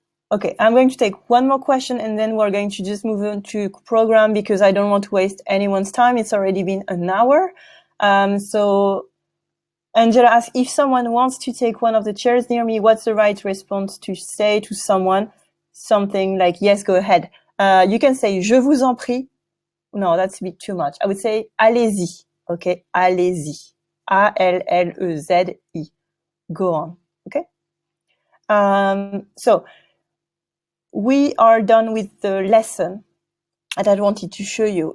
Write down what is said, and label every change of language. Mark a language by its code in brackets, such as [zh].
[en] Okay, I'm going to take one more question and then we're going to just move on to program because I don't want to waste anyone's time. It's already been an hour. So Angela asks, if someone wants to take one of the chairs near me, what's the right response to say to someone? Something like, yes, go ahead. You can say, [fr] je vous en prie. [en] No, that's a bit too much. I would say, [fr] allez-y. [en] Okay, [fr] allez-y. [en] A-L-L-E-Z-I. Go on. Okay. So we are done with the lesson that I wanted to show you.